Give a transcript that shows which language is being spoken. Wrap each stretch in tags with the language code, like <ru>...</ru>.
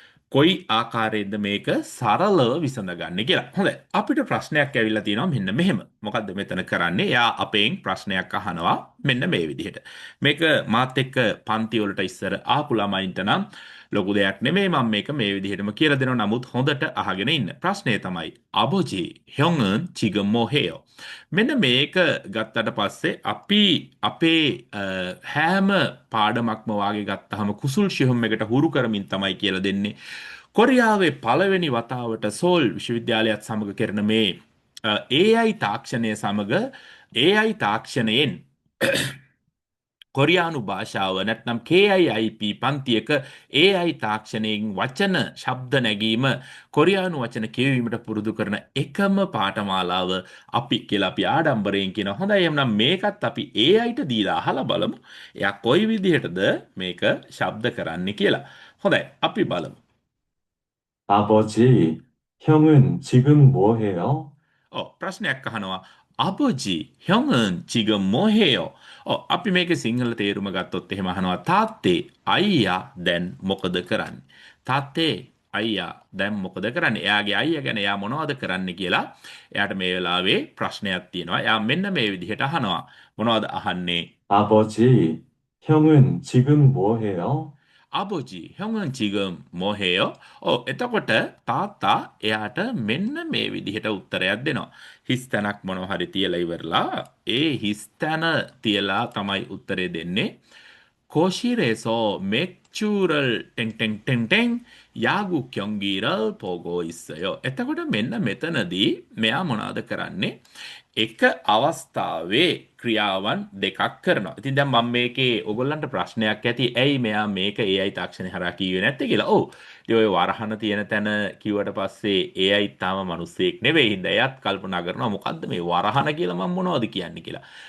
<si>කොයි ආකාරයෙන්ද මේක සරලව විසඳගන්නේ කියලා. හොඳයි. අපිට ප්‍රශ්නයක් ඇවිල්ලා තියෙනවා මෙන්න මෙහෙම. මොකද්ද මෙතන කරන්නේ? එයා අපෙන් ප්‍රශ්නයක් අහනවා මෙන්න මේ විදිහට. මේක මාත් එක්ක පන්ති වලට ඉස්සර ආපු ළමයින්ට නම් ලොකු දෙයක් නෙමෙයි මම මේක මේ විදිහටම කියලා දෙනවා. නමුත් හොඳට අහගෙන ඉන්න. ප්‍රශ්නය තමයි</si> <ko>아버지 형은 지금 뭐 해요?</ko> <si>මෙන්න මේක ගත්තට පස්සේ අපි අපේ හැම පාඩමක්ම වාගේ ගත්තාම කුසල් ශිහම් එකට හුරු කරමින් තමයි කියලා දෙන්නේ. කොරියාවේ පළවෙනි වතාවට සෝල් විශ්වවිද්‍යාලයත් සමග කරන මේ AI තාක්ෂණය සමග AI තාක්ෂණයෙන් කොරියානු භාෂාව නැත්නම් KIIP පන්තියක AI තාක්ෂණයෙන් වචන ශබ්ද නැගීම කොරියානු වචන කියවීමට පුරුදු කරන එකම පාඨමාලාව අපි කියලා අපි ආඩම්බරයෙන් කියන. හොඳයි එහෙනම් මේකත් අපි AIට දීලා අහලා බලමු. එයා කොයි විදිහටද මේක ශබ්ද කරන්නේ කියලා. හොඳයි අපි බලමු.</si> <ko>아버지, 형은 지금 뭐 해요?</ko> <si>ප්‍රශ්නයක් අහනවා.</si> <ko>아버지, 형은 지금 뭐 해요?</ko> <si>අපි මේකේ සිංහල තේරුම ගත්තොත් එහෙම අහනවා. තාත්තේ, අයියා දැන් මොකද කරන්නේ? තාත්තේ, අයියා දැන් මොකද කරන්නේ? එයාගේ අයියා ගැන එයා මොනවද කරන්නේ කියලා එයාට මේ වෙලාවේ ප්‍රශ්නයක් තියෙනවා. එයා මෙන්න මේ විදිහට අහනවා. මොනවද අහන්නේ?</si> <ko>아버지, 형은 지금 뭐 해요? 아버지, 형은 지금 뭐 해요?</ko> <si>එතකොට තාත්තා එයාට මෙන්න මේ විදිහට උත්තරයක් දෙනවා. හිස් තැනක් මොනවා හරි තියලා ඉවරලා ඒ හිස් තැන තියලා තමයි උත්තරේ දෙන්නේ.</si> <ko>거실에서 맥주를 땡땡땡땡 야구 경기를 보고 있어요.</ko> <si>එතකොට මෙන්න මෙතනදී මෙයා මොනවද කරන්නේ? එක අවස්ථාවේ ක්‍රියාවන් දෙකක් කරනවා. ඉතින් දැන් මම මේකේ ඔයගොල්ලන්ට ප්‍රශ්නයක් ඇති. ඇයි මෙයා මේක AI තාක්ෂණය හරහා කිව්වේ නැත්තේ කියලා. ඔව්. ඉතින් ඔය වරහන තියෙන තැන කිව්වට පස්සේ AI තාම මිනිස්සෙක් නෙවෙයි. හින්දා එයාත් කල්පනා කරනවා මොකද්ද මේ වරහන කියලා මම මොනවද කියන්නේ කියලා.</si>